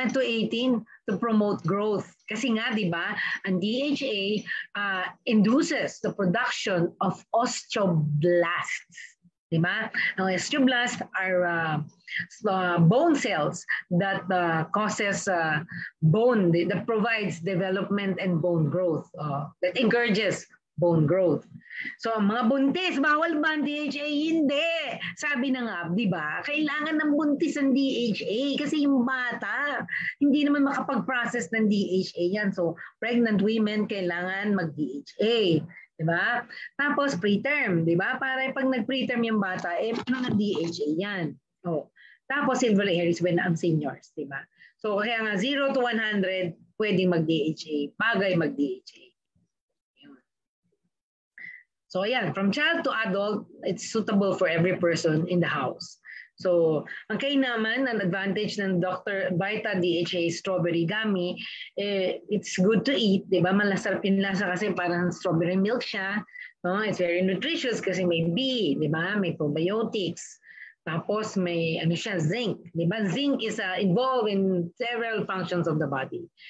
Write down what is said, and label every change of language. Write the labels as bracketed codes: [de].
[en] And to 18, to promote growth. [tl] Kasi nga, di ba, ang [en] DHA induces the production of osteoblasts. Diba? Ang osteoblasts are bone cells that causes bone, that provides development and bone growth, that encourages bone growth. [tl] So, ang mga buntis, bawal ba ang DHA? Hindi. Sabi na nga, di ba? Kailangan ng buntis ang DHA kasi yung bata, hindi naman makapag-process ng DHA yan. So, pregnant women kailangan mag-DHA. Diba? Tapos preterm, diba? Para pag nag-preterm yung bata, mga DHA yan. Tapos silver hairs when ang seniors, diba? So kaya nga 0 to 100, pwedeng mag-DHA. Bagay mag-DHA. [en] So ayan, from child to adult, it's suitable for every person in the house. [tl] So, ang naman, ang advantage ng Dr. [en] Vita DHA Strawberry Gummy, it's good to eat, di ba? [tl] Malasarap yung lasa kasi parang strawberry milk siya. No? [en] It's very nutritious [tl] kasi may B, di ba? May probiotics. Tapos may zinc. Di ba? [en] Zinc is involved in several functions of the body.